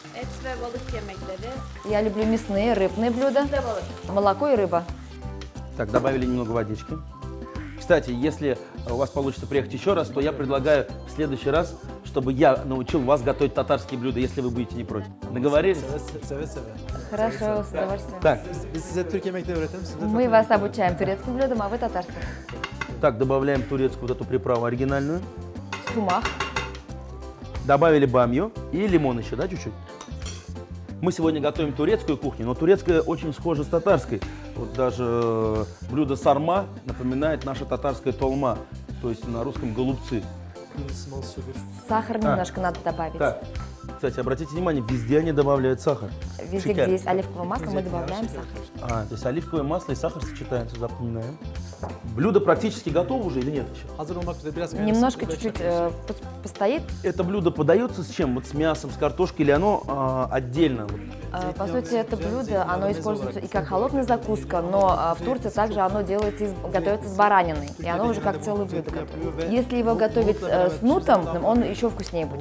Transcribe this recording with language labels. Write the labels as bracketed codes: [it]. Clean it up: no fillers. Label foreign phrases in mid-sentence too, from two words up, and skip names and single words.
[ru] Я люблю мясные, рыбные блюда, молоко и рыба. Так, добавили немного водички. Кстати, если у вас получится приехать еще раз, то я предлагаю в следующий раз, чтобы я научил вас готовить татарские блюда, если вы будете не против. Договорились? Хорошо, с удовольствием. Так, [tr] Biz size Türk yemekleri öğretelim. Siz de [ru] Мы вас обучаем турецким блюдам, а вы татарским. так, добавляем турецкую вот эту приправу оригинальную. сумах. Добавили бамью и лимон еще, да, чуть-чуть? Мы сегодня готовим турецкую кухню, но турецкая очень схожа с татарской. Вот даже блюдо сарма напоминает наша татарская толма, то есть на русском голубцы. Сахар немножко надо добавить. Так, кстати, обратите внимание, везде они добавляют сахар. Везде, Шикарно. где есть оливковое масло, мы добавляем сахар. То есть оливковое масло и сахар сочетаются, запоминаем. Блюдо практически готово уже или нет еще? [tr] Hazır olmak üzere biraz [ru] Немножко чуть-чуть постоит. Это блюдо подается с чем? Вот с мясом, с картошкой или оно отдельно? Вот? По сути, это блюдо, оно используется и как холодная закуска, но в Турции также оно готовится с бараниной, и оно уже как целое блюдо готовится. Если его готовить с нутом, он еще вкуснее будет.